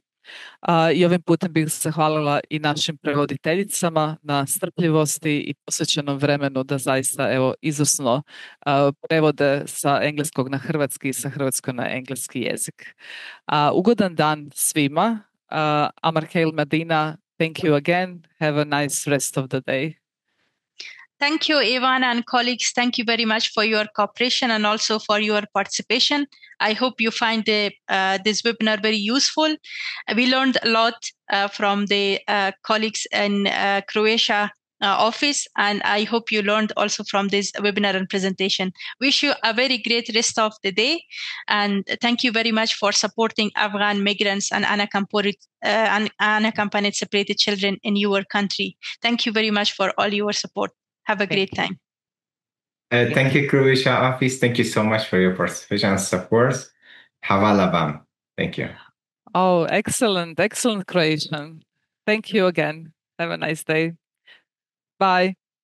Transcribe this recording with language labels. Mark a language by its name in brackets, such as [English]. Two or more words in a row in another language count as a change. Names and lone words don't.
[Croatian] I ovim putem bih se zahvalila i našim prevoditeljicama na strpljivosti i posvećenom vremenu da zaista izvrsno prevode sa engleskog na hrvatski i sa hrvatskog na engleski jezik. Ugodan dan svima. Amar Khail Medina, [English] thank you again. Have a nice rest of the day. Thank you, Ivana and colleagues. Thank you very much for your cooperation and also for your participation. I hope you find this webinar very useful. We learned a lot from the colleagues in Croatia office, and I hope you learned also from this webinar and presentation. Wish you a very great rest of the day, and thank you very much for supporting Afghan migrants and unaccompanied separated children in your country. Thank you very much for all your support. Have a great time. Thank you, Croatia office. Thank you so much for your participation and support. [Croatian] Hvala vam. [English] Thank you. Oh, excellent, excellent Croatian. Thank you again. Have a nice day. Bye.